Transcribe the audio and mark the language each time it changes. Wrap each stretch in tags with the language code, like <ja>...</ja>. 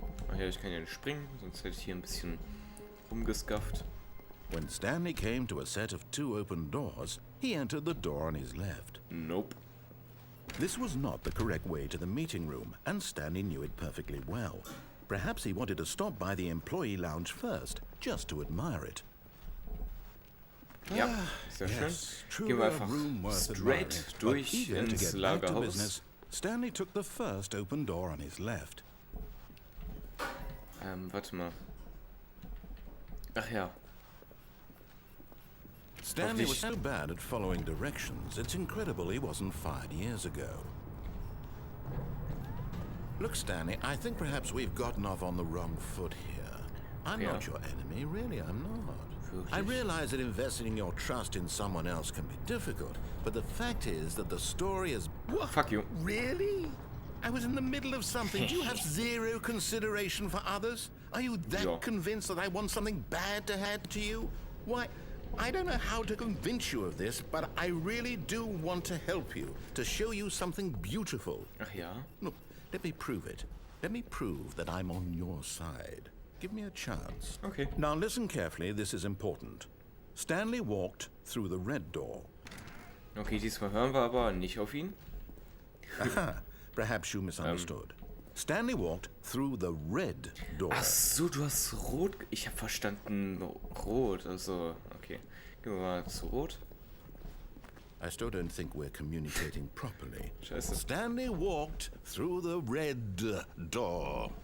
<de>Ach ja, ich kann ja nicht springen, sonst hätte ich hier ein bisschen rumgeskafft.</de> <en>When Stanley came to a set of 2 open doors, he entered the door on his left. Nope. This was not the correct way to the meeting room, and Stanley knew it perfectly well. Perhaps he wanted to stop by the employee lounge first, just to admire it.</en> <de>Ja, sehr schön. Gehen wir einfach straight durch ins Lagerhaus.</de> <en>Stanley took the first open door on his left.</en> <de>Warte mal. Ach ja.</de> <en>Stanley was so bad at following directions, it's incredible he wasn't fired years ago. Look, Stanley, I think perhaps we've gotten off on the wrong foot here. I'm not your enemy, really, I'm not. I realize that investing your trust in someone else can be difficult, but the fact is that the story is... What? Fuck you. Really? I was in the middle of something. Do you have zero consideration for others? Are you that convinced that I want something bad to happen to you? Why, I don't know how to convince you of this, but I really do want to help you, to show you something beautiful.</en> <de>Ach ja?</de> <en>Look, let me prove it. Let me prove that I'm on your side. Give me a chance. Okay. Now listen carefully, this is important. Stanley walked through the red door.</en> <de>Okay, diesmal hören wir aber nicht auf ihn.</de> <en>Aha, perhaps you misunderstood. Stanley walked through the red door.</en> <de>Ach so, du hast rot... Ich habe verstanden rot, also... Okay, gehen wir mal zu rot.</de> <en>I still don't think we're communicating properly.</en> <de>Scheiße.</de> <en>Stanley walked through the red door.</en>